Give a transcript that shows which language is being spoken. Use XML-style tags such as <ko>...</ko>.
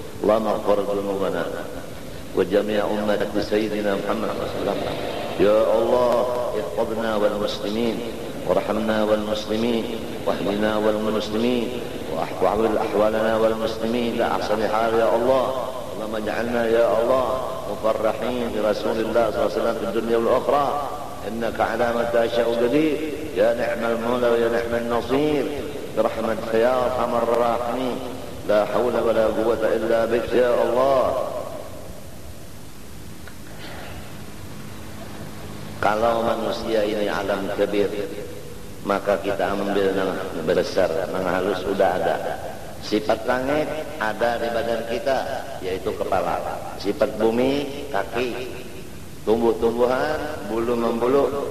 <ar>Allahumma ighfir dhunubana wa jami' ummati sayyidina Muhammad sallallahu alaihi wasallam. Ya Allah, ihfidna wal muslimin warhamna wal muslimin wahdina wal muslimin واحفظ احوالنا والمسلمين لا احسن حال يا الله. اللهم اجعلنا يا الله مفرحين برسول الله صلى الله عليه وسلم في الدنيا والاخرى. انك على ما تشاء قدير. يا نعم المولى ويا نعم النصير. برحمتك يا ارحم الراحمين. لا حول ولا قوه الا بك يا الله.</ar> <id>kalau manusia ini alam kabir, maka kita ambil yang besar, yang halus sudah ada. Sifat langit ada di badan kita, yaitu kepala. Sifat bumi, kaki. Tumbuh-tumbuhan, bulu membulu.</id>